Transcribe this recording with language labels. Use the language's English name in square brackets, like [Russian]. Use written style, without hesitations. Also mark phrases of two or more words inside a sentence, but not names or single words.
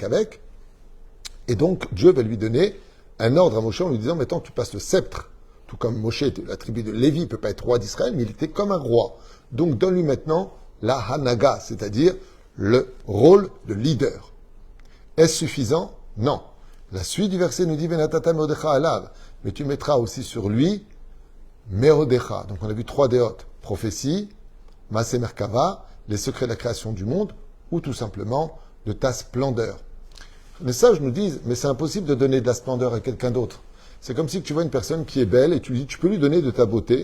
[French] Et donc Dieu va lui donner un ordre à Moshe en lui disant, maintenant tu passes le sceptre, tout comme Moshe, la tribu de Lévi ne peut pas être roi d'Israël, mais il était comme un roi. Donc donne-lui maintenant la Hanaga, c'est-à-dire le rôle de leader. Est-ce suffisant? Non. La suite du verset nous dit [Hebrew] ונתתה מהודך עליו, [French] mais tu mettras aussi sur lui meodecha. Donc on a vu trois déotes, prophétie, [Hebrew] מעשה מרכבה, [French] les secrets de la création du monde, ou tout simplement de ta splendeur. Les sages nous disent, mais c'est impossible de donner de la splendeur à quelqu'un d'autre. C'est comme si tu vois une personne qui est belle et tu lui dis, tu peux lui donner de ta beauté.